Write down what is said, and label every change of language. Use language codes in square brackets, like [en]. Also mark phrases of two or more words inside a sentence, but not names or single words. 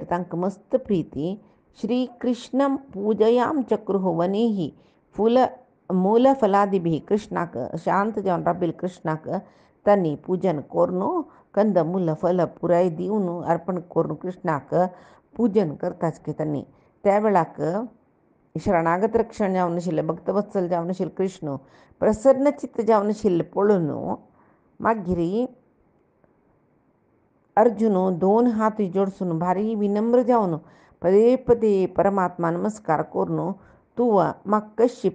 [kok] तांकां मस्त प्रिती [sa] श्री कृष्णम पूजयाम चक्रुह वनेही फुल मूल फलादिभी [kok] कृष्णाक शांत जावन राबिल कृष्णाक तांणी पूजन कोरून कंद मूल फल पुराय दिवन अर्पण करून कृष्णाक पूजन करताच की तांणी त्या वेळाक शरणागत रक्षण जावन आशिल्ले भक्तवत्सल जावन आशिल्ले कृष्ण प्रसन्न चित्त जावन आशिल्ले पळोवन मागीर अर्जुन दोन हात जोडसून भारी विनम्र जावन पदे पदे परमात्मा नमस्कार करून तूं म्हाका कशी